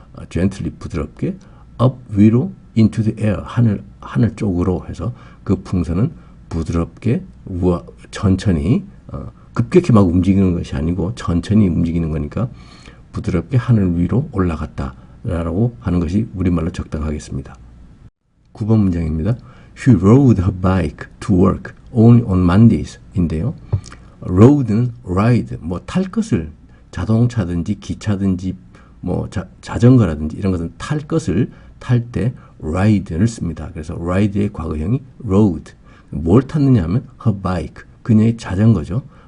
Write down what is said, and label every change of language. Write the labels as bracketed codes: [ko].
[ko] gently 부드럽게 up 위로 [en] into the air [ko] 하늘 쪽으로 해서 그 풍선은 부드럽게 천천히 급격히 막 움직이는 것이 아니고 천천히 움직이는 거니까 부드럽게 하늘 위로 올라갔다라고 하는 것이 우리말로 적당하겠습니다. 9번 문장입니다. [en] She rode her bike to work only on Mondays [ko] 인데요. rode는 ride, 뭐 탈 것을 자동차든지 기차든지 뭐 자전거라든지 이런 것은 탈 것을 탈 때 ride를 씁니다. 그래서 ride의 과거형이 rode. 뭘 탔느냐 하면 [en] her bike, [ko] 그녀의 자전거죠.